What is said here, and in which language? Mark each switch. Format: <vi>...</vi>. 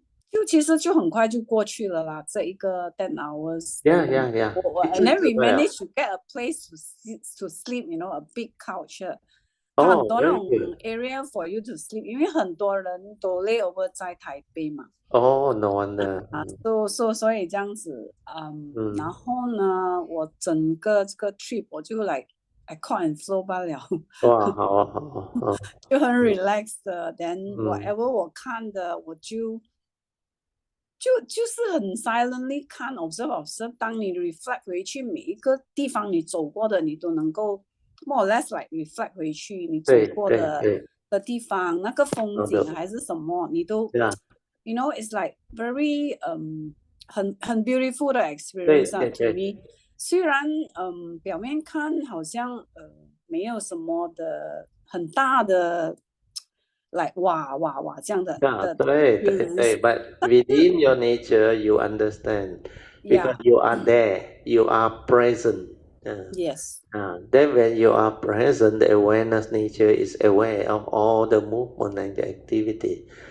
<zh>就其实就很快就过去了啦，这一个 10 hours。</zh> <en>Yeah. And then we managed to get a place to sleep, you know, a big couch。</en> <zh>很多那种</zh> <en>area for you to sleep，</en> <zh>因为很多人都 layover 在台北嘛。</zh> <en>no wonder。</en> <zh>所以这样子，然后呢，我整个这个 trip 我就来</zh> <en>I caught and flow</en> <zh>罢了。哇，好。就很 relaxed 的 ，</zh> <en>then whatever</en> <zh>我看的我就是很 silently 看 observe， 当你 reflect 回去每一个地方你走过的，你都能够</zh> <en>more or less like reflect</en> <zh>回去你走过的地方，那个风景还是什么，你都</zh> <en>you know it's like very 很 beautiful 的 experience to me。</en> <zh>虽然表面看好像没有什么的很大的 like 哇这样的对</zh> <en>but within your nature you understand because you are there, you are present. Yes. Then when you are present, the awareness nature is aware of all the movement and the activity.</en>